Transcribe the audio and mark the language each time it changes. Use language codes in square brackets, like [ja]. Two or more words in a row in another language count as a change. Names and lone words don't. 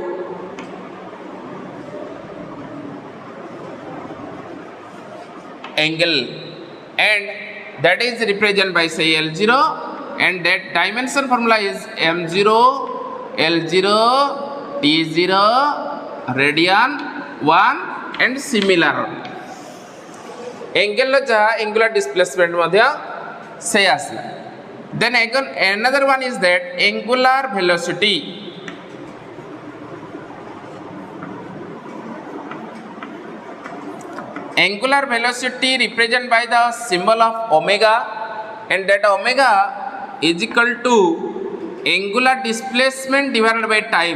[en] angle, and that is represented by say L0, and that dimension formula is M0 L0 T0 radian 1 and similar. [or] Angle जहाँ [en] angular displacement [or] मध्य से आसला. [en] Then again another one is that angular velocity. Angular velocity represented by the symbol of omega, and that omega is equal to angular displacement divided by time.